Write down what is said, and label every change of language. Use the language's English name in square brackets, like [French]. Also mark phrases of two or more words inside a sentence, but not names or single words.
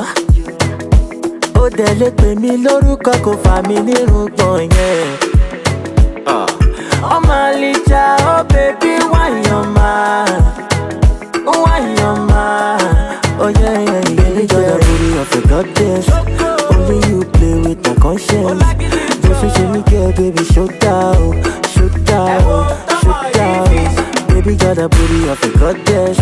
[Yoruba] Ó dẹ̀ lè pè mí lórúkọ kò fà mí nírùngbọ̀n yẹn. Ọmọ àlìjà, [English] oh baby, [Yoruba] wáyọ̀má. [English] Oh yeah, baby, you're the beauty of a goddess. Only you play with my conscience. Just say me girl, baby, show down. Baby, you're the beauty of a goddess.